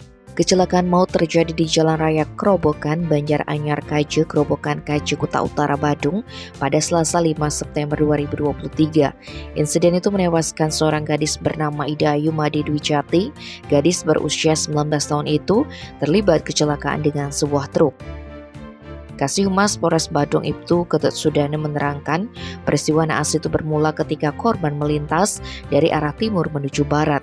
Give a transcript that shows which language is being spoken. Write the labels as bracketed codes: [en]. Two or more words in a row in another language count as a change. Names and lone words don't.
[id] Kecelakaan maut terjadi di Jalan Raya Krobokan, Banjaranyar Kaje, Krobokan Kaje, Kuta Utara, Badung pada Selasa 5 September 2023. Insiden itu menewaskan seorang gadis bernama Ida Ayu Made Dwi Jati. Gadis berusia 19 tahun itu terlibat kecelakaan dengan sebuah truk. Kasih Humas Polres Badung Ibtu Ketut Sudana menerangkan peristiwa naas itu bermula ketika korban melintas dari arah timur menuju barat.